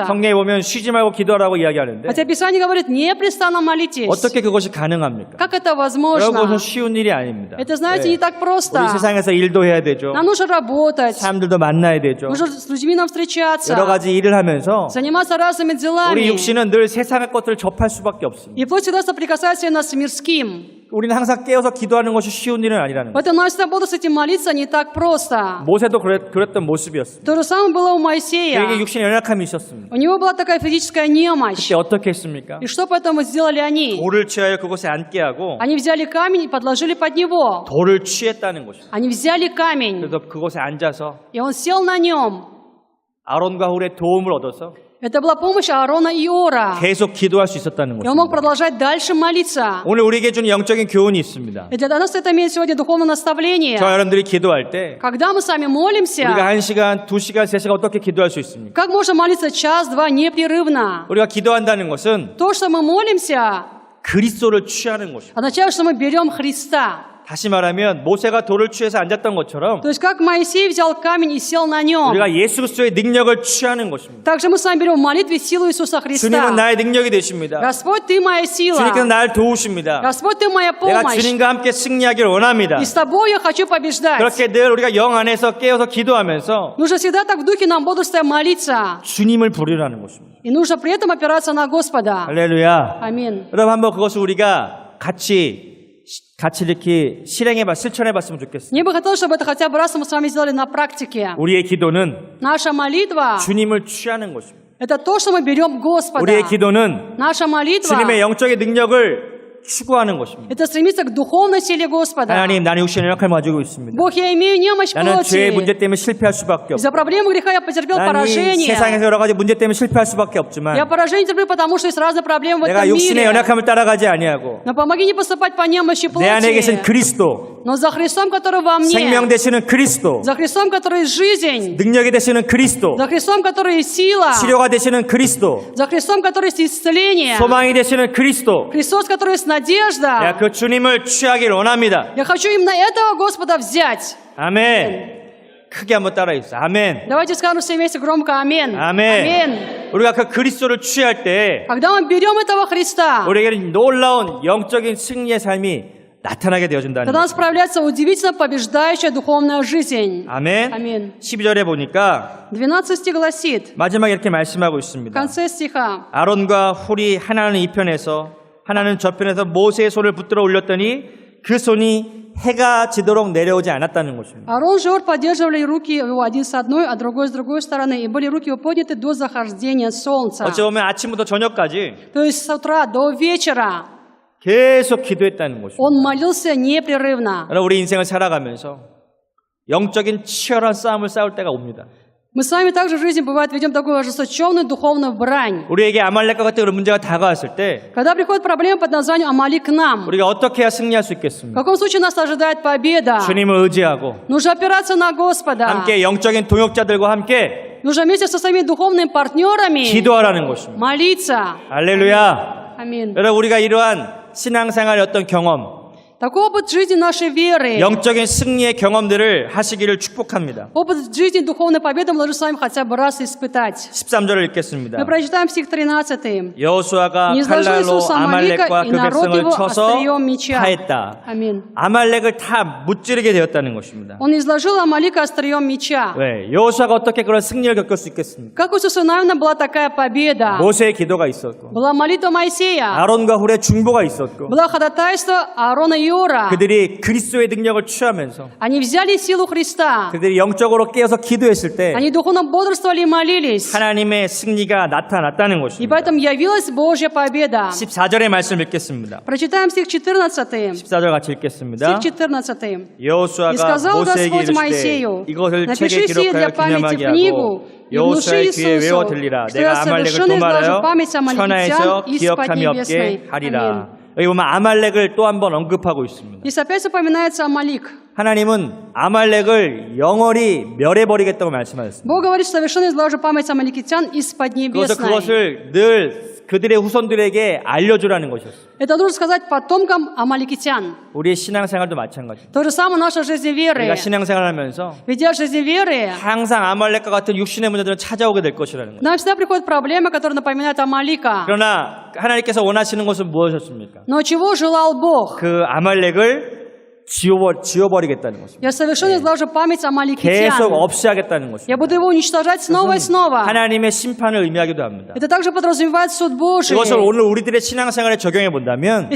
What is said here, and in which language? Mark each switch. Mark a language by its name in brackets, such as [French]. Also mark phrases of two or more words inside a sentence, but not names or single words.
[Korean] 성경에 보면 쉬지 말고 기도하라고 이야기하는데 [Russian] Хотя Писание говорит, непрестанно молитесь. [Korean] 어떻게 그것이 가능합니까? [Russian] Как это [Korean] 여러분 [Russian] возможно? [Korean] 그것은 쉬운 일이 아닙니다. [Russian] Это, знаете, [Korean] 네. [Russian] не так просто. [Korean] 우리 세상에서 일도 해야 되죠. [Russian] Нам нужно работать. [Korean] 사람들도 만나야 되죠. [Russian] Нужно с людьми нам встречаться. [Korean] 여러 가지 일을 하면서 [Russian] Заниматься разными [Korean] 우리 [Russian] делами. [Korean] 육신은 늘 세상의 것들을 접할 수밖에 없습니다. [Russian] И плоть всегда соприкасается именно с мирским. [Korean] 우리는 항상 깨어서 기도하는 것이 쉬운 일은 아니라는 거예요. [Russian] Поэтому нам всегда бодрствовать и молиться не так просто. [Korean] 모세도 그랬던 모습이었습니다. [Russian] То же самое было у [Korean] 그에게 [Russian] Моисея. [Korean] 육신의 연약함이 있었습니다. [Russian] У него была такая физическая немощь. [Korean] 그때 어떻게 했습니까? [Russian] И что поэтому сделали они? [Korean] 돌을 취하여 그곳에 앉게 하고 [Russian] Они взяли камень и подложили под него. [Korean] 돌을 취했다는 것입니다. [Russian] Они взяли камень, [Korean] 그래서 그곳에 앉아서 [Russian] и он сел на нем. [Korean] 아론과 훌의 도움을 얻어서 [Russian] Это была помощь Аарона и Иора. [Korean] 계속 기도할 수 있었다는 [Russian] И он мог [Korean] 것입니다. [Russian] продолжать дальше молиться. [Korean] 오늘 우리에게 주는 영적인 교훈이 있습니다. [Russian] И для нас это имеет сегодня духовное наставление. [Korean] 저와 여러분들이 기도할 때 [Russian] Когда мы сами молимся, [Korean] 우리가 1시간, 2시간, 3시간 어떻게 기도할 수 있습니까? [Russian] как можно молиться час-два непрерывно? [Korean] 우리가 기도한다는 것은 [Russian] То, что мы молимся, [Korean] 그리스도를 취하는 것입니다. [Russian] означает, что мы берем Христа. [Korean] 다시 말하면 모세가 돌을 취해서 앉았던 것처럼 [Russian] То есть, как Моисей взял камень и сел на нем, [Korean] 우리가 예수 그리스도의 능력을 취하는 것입니다. [Russian] также мы с вами берем в молитве силу Иисуса [Korean] 주님은 [Russian] Христа. [Korean] 나의 능력이 되십니다. [Russian] Господь, Ты моя сила. [Korean] 주님께서 나를 도우십니다. [Russian] Господь, Ты моя [Korean] 내가 [Russian] помощь. [Korean] 주님과 함께 승리하기를 원합니다. [Russian] И с Тобой я хочу побеждать. [Korean] 그렇게 늘 우리가 영 안에서 깨어서 기도하면서 [Russian] Нужно всегда так в духе нам бодрствуя молиться. [Korean] 주님을 부르라는 것입니다. [Russian] И нужно при этом опираться на Господа. [Korean] 할렐루야. [Russian] Аминь. [Korean] 여러분 한번 그것을 우리가 같이 이렇게 실천해 봤으면 좋겠습니다. [Russian] Мне бы хотелось, чтобы это хотя бы раз мы с вами сделали на практике. [Korean] 우리의 기도는 [Russian] Наша молитва [Korean] 주님을 취하는 것입니다. – [Russian] это то, что мы берем Господа. [Korean] 우리의 기도는 [Russian] Наша молитва [Korean] 주님의 영적인 능력을 추구하는 것입니다. – [Russian] это стремиться к духовной силе Господа. [Korean] 하나님, 나는 육신의 연약함을 가지고 있습니다. [Russian] Бог, я имею немощь [Korean] 나는 죄의 문제 [Russian] плоти. [Korean] 때문에 실패할 수밖에 없습니다. [Russian] Из-за проблемы греха я потерпел [Korean] 나는 이 [Russian] поражение. [Korean] 세상에서 여러 가지 문제 때문에 실패할 수밖에 없지만 [Russian] Я поражение терплю, потому что есть разные проблемы в [Korean] 내가 [Russian] этом [Korean] 육신의 [Russian] мире. [Korean] 연약함을 따라가지 아니하고 [Russian] Но помоги не поступать по немощи [Korean] 내 안에 계신 [Russian] плоти, [Korean] 그리스도, [Russian] но за Христом, который во [Korean] 생명 [Russian] мне, [Korean] 되시는 그리스도, [Russian] за Христом, который есть жизнь, [Korean] 능력이 되시는 그리스도, [Russian] за Христом, который есть сила, [Korean] 치료가 되시는 그리스도, [Russian] за Христом, который есть исцеление, [Korean] 소망이 되시는 그리스도. [Russian] Христос, который есть надежда. [Korean] 내가 그 주님을 취하기를 원합니다. [Russian] Я хочу именно этого Господа взять. [Korean] 아멘. 크게 한번 따라해 주세요. 아멘. [Russian] Давайте скажем все вместе громко «Аминь». [Korean] 아멘. [Russian] Аминь. [Korean] 우리가 그 그리스도를 취할 때 [Russian] Когда мы берем этого Христа, [Korean] 우리에게는 놀라운 영적인 승리의 삶이 나타나게 되어준다는 [Russian] тогда у нас [Korean] 거죠. [Russian] проявляется удивительно побеждающая духовная жизнь. [Korean] 아멘. [Russian] Аминь. [Korean] 12절에 보니까 [Russian] 12 стих гласит, [Korean] 마지막에 이렇게 말씀하고 [Russian] в [Korean] 있습니다. [Russian] конце стиха, [Korean] 아론과 훌이 하나는 이 편에서 하나는 저 편에서 모세의 손을 붙들어 올렸더니 그 손이 해가 지도록 내려오지 않았다는 것입니다. [Russian] Аарон и Ор поддерживали руки его один с одной, а другой с другой стороны, и были руки его подняты до захождения солнца. [Korean] 어찌 보면 아침부터 저녁까지 [Russian] То есть с утра до вечера [Korean] 계속 기도했다는 것입니다. [Russian] он молился непрерывно. [Korean] 우리 인생을 살아가면서 영적인 치열한 싸움을 싸울 때가 옵니다. [Russian] Мы с вами также в жизни, бывает, ведем такую ожесточенную духовную брань. [Korean] 우리에게 아말렉과 같은 그런 문제가 다가왔을 때 [Russian] Когда приходит проблема под названием Амалик к нам, [Korean] 우리가 어떻게 해야 승리할 수 [Russian] в [Korean] 있겠습니까? [Russian] каком случае нас ожидает победа? [Korean] 주님을 의지하고 [Russian] Нужно опираться на Господа. [Korean] 함께 영적인 동역자들과 함께 [Russian] Нужно вместе со своими духовными партнерами [Korean] 기도하라는 것입니다. [Russian] молиться. [Korean] 할렐루야. [Russian] Аминь. [Korean] 여러분 우리가 이러한 신앙생활의 어떤 경험, [Russian] Такой опыт жизни нашей веры, [Korean] 영적인 승리의 경험들을 하시기를 축복합니다. [Russian] опыт жизни духовной победы мы должны с вами хотя бы раз испытать. [Korean] 13절을 읽겠습니다. [Russian] Мы прочитаем стих 13. [Korean] 여호수아가 [Russian] Не изложил [Korean] 칼날로 [Russian] Иисус Амалика, [Korean] 아말렉과 [Russian] и [Korean] 그 [Russian] народ [Korean] 백성을 [Russian] его [Korean] 쳐서 [Russian] острием меча. [Korean] 파했다. [Russian] Аминь. [Korean] 아말렉을 다 무찌르게 되었다는 것입니다. [Russian] Он изложил Амалика острием меча. [Korean] 왜? 여호수아가 어떻게 그런 승리를 겪을 수 있겠습니까? [Russian] Как у Иисуса Навина была такая победа? [Korean] 모세의 기도가 있었고 [Russian] Была молитва Моисея, [Korean] 아론과 훌의 중보가 있었고 [Russian] было ходатайство Аарона и Иора. [Korean] 그들이 그리스도의 능력을 취하면서 [Russian] Они взяли силу Христа. [Korean] 그들이 영적으로 깨어서 기도했을 때 [Russian] Они духовно бодрствовали и молились. [Korean] 하나님의 승리가 나타났다는 [Russian] И [Korean] 것입니다. [Russian] поэтому явилась Божья победа. [Korean] 14절의 말씀 읽겠습니다. [Russian] Прочитаем стих 14. [Korean] 14절 같이 읽겠습니다. [Russian] Стих 14. «И [Korean] 여호수아가 [Russian] сказал [Korean] 모세에게 [Russian] Господь [Korean] 이르시되 [Russian] Моисею, [Korean] 이것을 책에 [Russian] напиши сие [Korean] 기록하여 [Russian] для памяти [Korean] 기념하게 [Russian] в книгу, [Korean] 하고 [Russian] и внуши [Korean] 여호수아의 귀에 외워 [Russian] Иисусу, [Korean] 들리라. [Russian] что [Korean] 내가 [Russian] я [Korean] 아말렉을 [Russian] совершенно изложу [Korean] 도말하여 [Russian] память [Korean] 천하에서 [Russian] амаликитян из [Korean] 기억함이 없게 [Russian] Поднебесной». [Korean] 하리라. [Russian] Аминь. [Korean] 여기 보면 아말렉을 또 한 번 언급하고 있습니다. [Russian] Здесь опять упоминается Амалик. [Korean] 하나님은 아말렉을 영원히 멸해버리겠다고 말씀하셨습니다. [Russian] Бог говорит, что совершенно изложу память амаликитян из [Korean] 그래서 [Russian] Поднебесной. [Korean] 그것을 늘 그들의 후손들에게 알려주라는 것이었습니다. [Russian] Это нужно сказать потомкам амаликитян. [Korean] 우리의 신앙생활도 마찬가지입니다. [Russian] То же самое наша жизнь веры. [Korean] 우리가 신앙생활을 하면서 [Russian] Ведя жизнь веры, [Korean] 항상 아말렉과 같은 육신의 문제들은 찾아오게 될 것이라는 거예요. [Russian] нам всегда приходят проблемы, которые напоминают Амалика. [Korean] 그러나 하나님께서 원하시는 것은 무엇이었습니까? [Russian] Но чего желал Бог? [Korean] 그 아말렉을 지워버리겠다는 것입니다. [Russian] Я совершенно изложу память [Korean] 계속 [Russian] амаликитян. [Korean] 없이 하겠다는 것입니다. [Russian] Я буду его уничтожать снова и снова. [Korean] 하나님의 심판을 의미하기도 합니다. [Russian] Это также подразумевает суд Божий. [Korean] 이것을 오늘 우리들의 신앙생활에 적용해 본다면